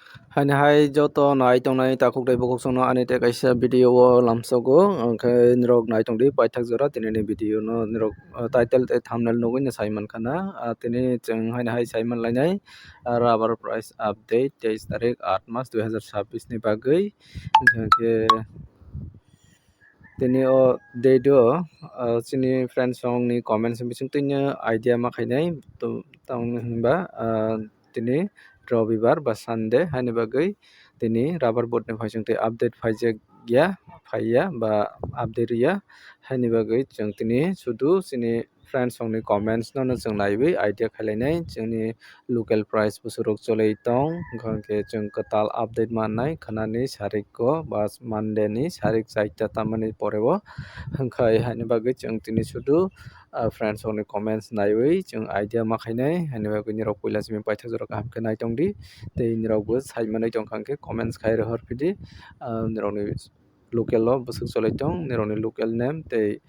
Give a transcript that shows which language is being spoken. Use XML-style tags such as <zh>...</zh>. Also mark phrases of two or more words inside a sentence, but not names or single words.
<trp>Hai joto nai tongnai takuk dai bokok sono ani te kaisa video o lamsago onkhe nirok nai tongdi paithak jora tinini video no nirok title tei thumbnail nugui no saiman khana tini chwng hai saiman lainai</trp> <en>rubber price update</en> <trp>23 tarik 8 mas 2026 ni bagui hingkhe tini o date o chini friends song ni comments bisingtwino idea ma khainai tong himba tini রবিবার বা সানডে হানি bagui tini</trp> <en>rubber boat</en> <trp>ni phaisingtwi update phaijak phaiya ba update riya haini bagui chong tini sudu chini friends song ni comments no chong naiwi idea khailainai chongni</trp> <en>local price</en> <trp>busurok cholai tong hingkhe chong katal update mannai khanani sarik o ba monday ni sarik 4 ta tamani poreo hingkhai haini bagui chong tini sudu friends song ni comments naiwi chong idea ma khainai haini bagui nirok puila simi paithak jora kaham khe nai tongdi tei nirokbo saimanwi tongkha hingkhe comments khai rohorpidi nirokni local o bwswk cholai tong nirokni</trp> <en>local name</en> <trp>tei</trp>